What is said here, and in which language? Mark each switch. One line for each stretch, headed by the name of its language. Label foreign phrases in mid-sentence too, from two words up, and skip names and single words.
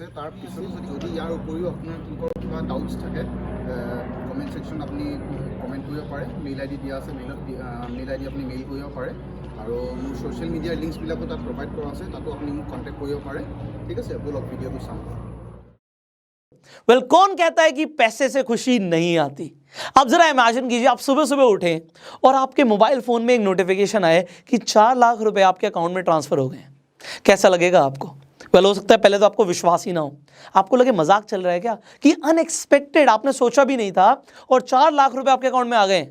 Assamese: তাৰপিছত যদি ইয়াৰ উপৰিও আপোনাৰ কিবা ডাউটছ থাকে, কমেণ্ট ছেকশ্যনত আপুনি কমেণ্ট কৰিব পাৰে।
English: mail ID
Assamese: দিয়া আছে,
English: mail ID
Assamese: আপুনি মেইল কৰিব পাৰে। আৰু মোৰ ছ'চিয়েল মিডিয়াৰ লিংকছবিলাকো তাত প্ৰভাইড কৰা আছে, তাতো আপুনি মোক কণ্টেক্ট কৰিব পাৰে। ঠিক আছে, ব'লক ভিডিঅ'টো চাওঁ।
Hindi: वेल कौन कहता है कि पैसे से खुशी नहीं आती। आप जरा इमेजिन कीजिए, आप सुबह सुबह उठें और आपके
English: mobile phone
Hindi: में एक नोटिफिकेशन आए कि 4 लाख रुपए आपके अकाउंट में ट्रांसफर हो गए। कैसा लगेगा आपको? वेल हो सकता है पहले तो आपको विश्वास ही ना हो, आपको लगे मजाक चल रहा है क्या, कि अनएक्सपेक्टेड, आपने सोचा भी नहीं था और 4 लाख रुपए आपके अकाउंट में आ गए।